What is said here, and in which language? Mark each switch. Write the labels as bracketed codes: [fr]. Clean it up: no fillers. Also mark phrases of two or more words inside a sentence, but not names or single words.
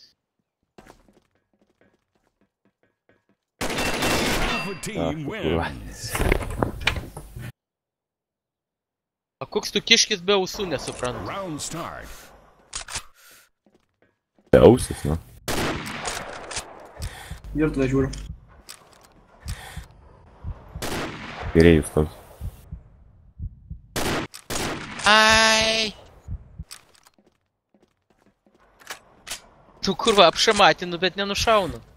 [en] Alpha team wins. [lt] O koks tu kiškis be ausų nesuprantu. [en] Round start. [lt] Be ausis, nu. Virtuvę žiūriu. Kairėjus toks. Ai. Tu kurva apšamatinu, bet nenušaunu.